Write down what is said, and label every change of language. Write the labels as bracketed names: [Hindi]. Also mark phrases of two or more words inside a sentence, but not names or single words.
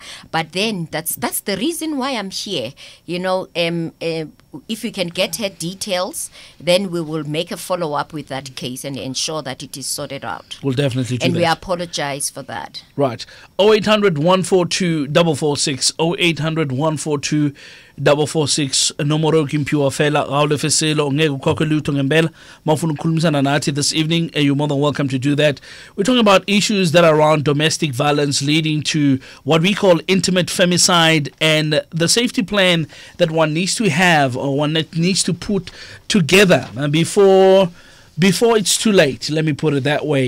[English] But then that's the reason why I'm here. You know, if we can get her details, then we will make a follow-up with that case and ensure that it is sorted out. We'll definitely do and that. And we apologize for that. [Zulu] Right. 0800 142 446 0800 142 446 nomoro kimpiwa fela gaule feselo ngeke ukhokhe lutho ngempela mawufuna ukukhulumisana nathi [English] this evening, and you're more than welcome to do that. We're talking about issues that are around domestic violence leading to what we call intimate femicide, and the safety plan that one needs to have or one that needs to put together before it's too late, let me put it that way.